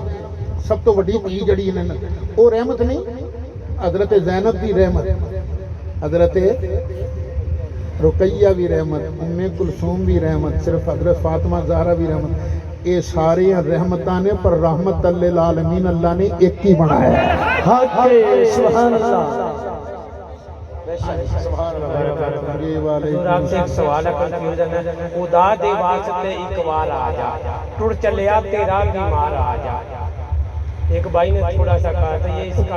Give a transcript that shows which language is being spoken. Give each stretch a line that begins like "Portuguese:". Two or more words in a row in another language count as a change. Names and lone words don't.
Punjabi: سب توں وڈی دھی جیڑی نے او رحمت نہیں، حضرت زینب دی رحمت، حضرت رقیہ بھی رحمت، ام کلثوم بھی رحمت، صرف حضرت فاطمہ زہرا بھی رحمت. یہ سارے رحمتاں نے پر رحمت للعالمین اللہ نے اک ہی بنایا ہے.
Arabic: سبحان الله.
Urdu: آپ سے ایک سوال ہے، کنفیوژن ہے.
Punjabi: خدا دے واسطے اک وار آ جا، ٹٹ چلیا تیرا بیمار آ جا.
Urdu: ایک بھائی نے تھوڑا سا کہا تھا، یہ اس کا